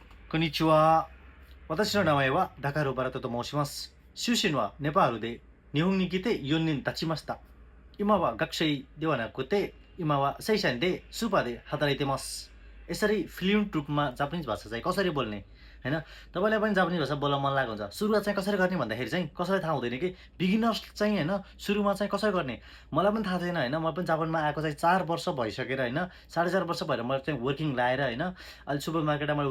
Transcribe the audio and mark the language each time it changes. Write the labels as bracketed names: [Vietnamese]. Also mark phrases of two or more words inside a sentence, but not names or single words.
[Japanese] こんにちは。私の名前はダカルバラトと申します。出身はネパールで日本に来て4年経ちました。今は学生ではなくて、今は正社員でスーパーで働いてます。 [Nepali] यसरी फ्लुएन्ट रूपमा जापानिज भाषा चाहिँ कसरी बोल्ने हैन तपाईँलाई पनि जापानिज भाषा बोल्न मन लागेको हुन्छ सुरुवात चाहिँ कसरी गर्ने भन्दाखेरि चाहिँ कसैलाई थाहा हुँदैन कि बिगिनर्स चाहिँ हैन सुरुमा चाहिँ कसरी गर्ने मलाई पनि थाहा छैन हैन म पनि जापानमा आएको चाहिँ 4 वर्ष भइसकेर हैन 4.5 वर्ष भएर मैले चाहिँ वर्किङ लाएर हैन अहिले सुपर मार्केटमा मैले